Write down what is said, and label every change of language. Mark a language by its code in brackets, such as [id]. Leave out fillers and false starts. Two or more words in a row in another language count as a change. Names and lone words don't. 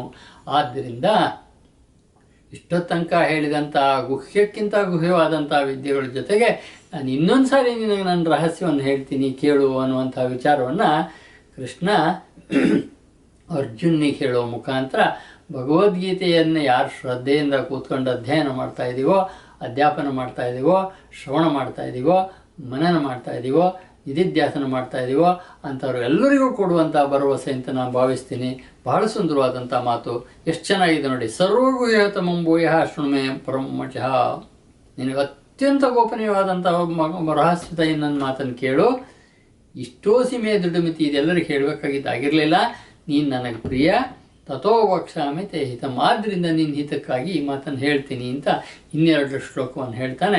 [kn] ಆದ್ದರಿಂದ ಇಷ್ಟೊತ್ತನಕ ಹೇಳಿದಂಥ ಗುಹ್ಯಕ್ಕಿಂತ ಗುಹ್ಯವಾದಂಥ ವಿದ್ಯೆಗಳ ಜೊತೆಗೆ ನಾನು ಇನ್ನೊಂದು ಸಾರಿ ನಿನಗೆ ನನ್ನ ರಹಸ್ಯವನ್ನು ಹೇಳ್ತೀನಿ ಕೇಳು ಅನ್ನುವಂಥ ವಿಚಾರವನ್ನು ಕೃಷ್ಣ ಅರ್ಜುನಿಗೆ ಹೇಳೋ ಮುಖಾಂತರ ಭಗವದ್ಗೀತೆಯನ್ನು ಯಾರು ಶ್ರದ್ಧೆಯಿಂದ ಕೂತ್ಕೊಂಡು ಅಧ್ಯಯನ ಮಾಡ್ತಾ ಇದ್ದೀವೋ, ಅಧ್ಯಾಪನ ಮಾಡ್ತಾ ಇದ್ದೀವೋ, ಶ್ರವಣ ಮಾಡ್ತಾ ಇದ್ದೀವೋ, ಮನನ ಮಾಡ್ತಾ ಇದ್ದೀವೋ, ನಿಧಿಧ್ಯಾಸನ ಮಾಡ್ತಾ ಇದ್ದೀವೋ ಅಂಥವ್ರು ಎಲ್ಲರಿಗೂ ಕೊಡುವಂಥ ಭರವಸೆ ಅಂತ ನಾನು ಭಾವಿಸ್ತೀನಿ. ಬಹಳ ಸುಂದರವಾದಂಥ ಮಾತು, ಎಷ್ಟು ಚೆನ್ನಾಗಿದೆ ನೋಡಿ. [sa] ಸರ್ವಗುಹ್ಯ ತಮಂ ಭೂಯಃ ಶೃಣು ಮೇ ಪರಮಂ ವಚಃ. [kn] ನಿನಗೆ ಅತ್ಯಂತ ಗೋಪನೀಯವಾದಂಥ ರಹಸ್ಯದ ನನ್ನ ಮಾತನ್ನು ಕೇಳು. [sa] ಇಷ್ಟೋಸಿ ಮೇ ದೃಢಮಿತಿ. [kn] ಇದೆಲ್ಲರಿಗೂ ಹೇಳಬೇಕಾಗಿದ್ದಾಗಿರಲಿಲ್ಲ. ನೀನು ನನಗೆ ಪ್ರಿಯ. [sa] ತಥೋ ವಕ್ಷ್ಯಾಮಿ ತೇ ಹಿತಂ. [kn] ಆದ್ದರಿಂದ ನಿನ್ನ ಹಿತಕ್ಕಾಗಿ ಈ ಮಾತನ್ನು ಹೇಳ್ತೀನಿ ಅಂತ ಇನ್ನೆರಡು ಶ್ಲೋಕವನ್ನು ಹೇಳ್ತಾನೆ.